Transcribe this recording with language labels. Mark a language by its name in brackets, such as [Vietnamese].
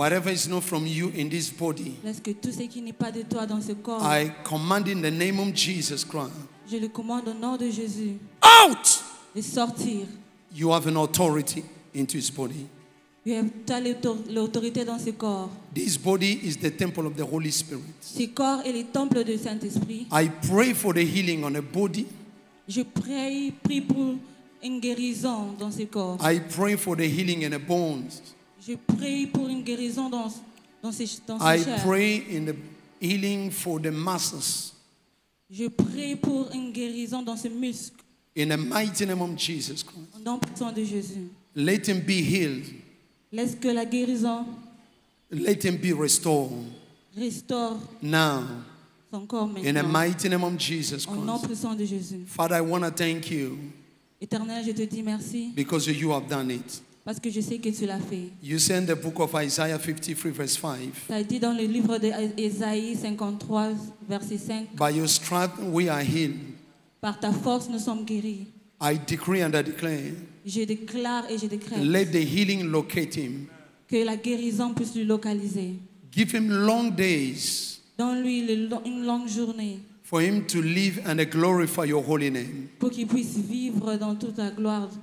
[English] Whatever is not from you in this body. [French] Laisse que tout ce qui n'est pas de toi dans ce corps. [English] I command in the name of Jesus Christ. [French] Je le commande au nom de Jésus. [English] Out! [French] De sortir. [English] You have an authority into his body. [French] Tu as l'autorité dans ce corps. [English] This body is the temple of the Holy Spirit. [French] Ce corps est le temple du Saint-Esprit. [English] I pray for the healing on the body. [French] Je prie pour une guérison dans ce corps. [English] I pray for the healing in the bones. [French] Je prie pour une guérison dans ces [English] I [French] chairs. [English] pray in the healing for the masses. [French] Je prie pour une guérison dans ce muscle. [English] In the mighty name of Jesus Christ. [French] Au nom puissant de Jésus. [English] Let him be healed. [French] Laisse que la guérison [English] Let him be restored. [French] Restaure [English] Now. [French] son corps maintenant. [English] In the mighty name of Jesus [French] Au nom [English] Christ. [French] puissant de Jésus. [English] Father, I want to thank you [French] Éternel, je te dis merci [English] because you have done it. [French] parce que je sais que tu l'as fait. [English] You say in the book of Isaiah 53 verse 5. [French] Tu as dit dans le livre d'Ésaïe 53, verset 5. [English] By your stripes we are healed. [French] Par ta force, nous sommes guéris. [English] I decree and I declare. [French] Je déclare et je décrète [English] Let the healing locate him. [French] que la guérison puisse lui localiser. [English] Give him long days. [French] Donne-lui une longue journée [English] For him to live and glorify your holy name. [French] pour qu'il puisse vivre dans toute ta gloire.